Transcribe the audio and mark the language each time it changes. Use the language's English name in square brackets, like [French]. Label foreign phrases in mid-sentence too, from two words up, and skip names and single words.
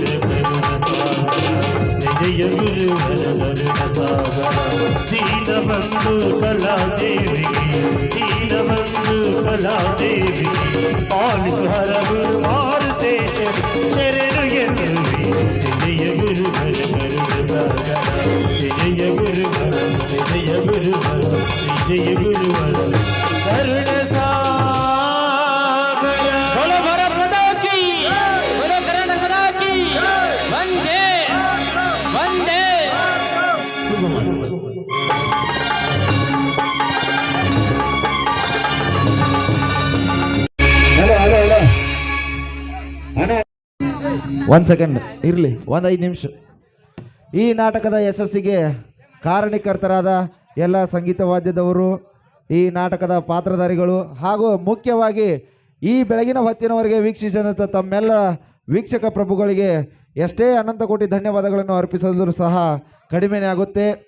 [Kannada] ಜಯ ಗುರು ದೀನ ಬಂಧು ಕಲಾದೇವಿಗೆ ದೀನ ಬಂಧು ಕಲಾದೇವಿಗೆ ಪಾಲಿಸು ಹರ ಗುರು ಮಾರುತೇಶ್ವರ ಶರಣು ಎನ್ನುವೆ. ಜಯ ಗುರು ಜಯ ಗುರು ಜಯ ಗುರು ಜಯ ಗುರು ಕರುಣ [Hindi] बोलो भारत माता की, बोलो कर्नाटक माता की, वंदे वंदे। [Kannada] ಒಂದು ಸೆಕೆಂಡ್ ಇರಲಿ, ಒಂದು 5 ನಿಮಿಷ. ಈ ನಾಟಕದ ಯಶಸ್ಸಿಗೆ ಕಾರಣೀಕರ್ತರಾದ ಎಲ್ಲ ಸಂಗೀತ ವಾದ್ಯದವರು, ಈ ನಾಟಕದ ಪಾತ್ರಧಾರಿಗಳು ಹಾಗೂ ಮುಖ್ಯವಾಗಿ ಈ ಬೆಳಗಿನ ಹೊತ್ತಿನವರೆಗೆ ವೀಕ್ಷಿಸಿದಂಥ ತಮ್ಮೆಲ್ಲ ವೀಕ್ಷಕ ಪ್ರಭುಗಳಿಗೆ ಎಷ್ಟೇ ಅನಂತ ಕೋಟಿ ಧನ್ಯವಾದಗಳನ್ನು ಅರ್ಪಿಸಲು ಸಹ ಕಡಿಮೆನೇ ಆಗುತ್ತೆ.